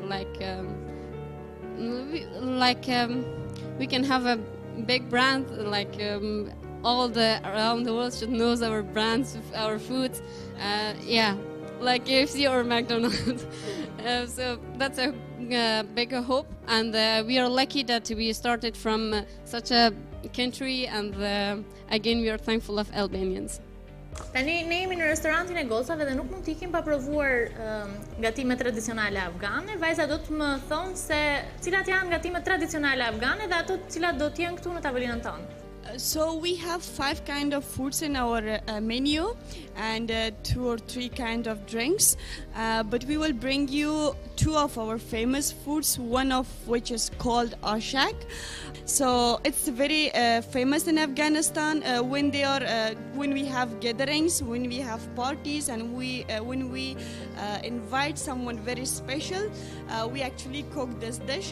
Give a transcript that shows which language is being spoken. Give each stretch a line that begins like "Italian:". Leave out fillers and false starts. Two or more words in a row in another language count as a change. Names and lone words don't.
English: we can have a big brand, like all around the world should know our brands, our foods, like KFC or McDonald's. So that's a big hope, and we are lucky that we started from such a country, and again we are thankful of Albanians.
Albanian: Tani ne jemi në restorantin e gocave dhe nuk mund t'ikim pa provuar gatimet tradicionale afgane. Vajza do të më thonë se cilat janë gatimet tradicionale afgane dhe ato cilat do t'jenë këtu në tavolinën tonë.
English: So we have 5 kind of foods in our menu and 2 or 3 kind of drinks. But we will bring you 2 of our famous foods, one of which is called ashak. So it's very famous in Afghanistan when we have gatherings, when we have parties, and when we invite someone very special, we actually cook this dish.